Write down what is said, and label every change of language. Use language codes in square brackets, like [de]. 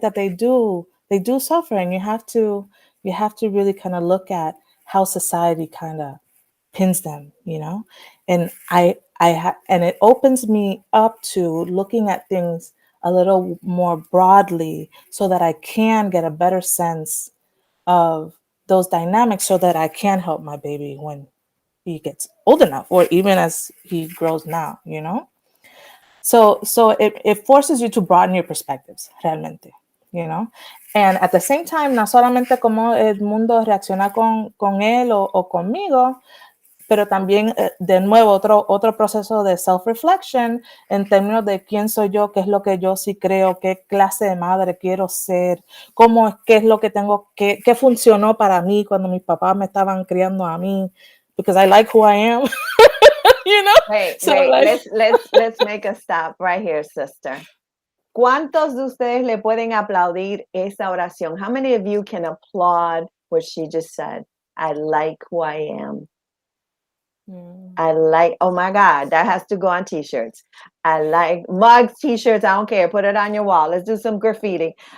[en] That they do suffer, and you have to really kinda look at how society kinda pins them, and and it opens me up to looking at things a little more broadly so that I can get a better sense of those dynamics so that I can help my baby when he gets old enough or even as he grows now. So it forces you to broaden your perspectives [es] realmente, [en] you know and at the same time [es] no solamente cómo el mundo reacciona con él o conmigo, pero también, de nuevo, otro proceso de self-reflection en términos de quién soy yo, qué es lo que yo sí creo, qué clase de madre quiero ser, qué es lo que tengo, qué funcionó para mí cuando mis papás me estaban criando a mí, [en] because I like who I am, you know? Wait, So wait. like, Let's make a stop right here, sister. [es] ¿Cuántos de ustedes le pueden aplaudir esa oración? [en] How many of you can applaud what she just said? I like who I am. I like, oh my God, that has to go on t-shirts. I like mugs, t-shirts, I don't care. Put it on your wall. Let's do some graffiti.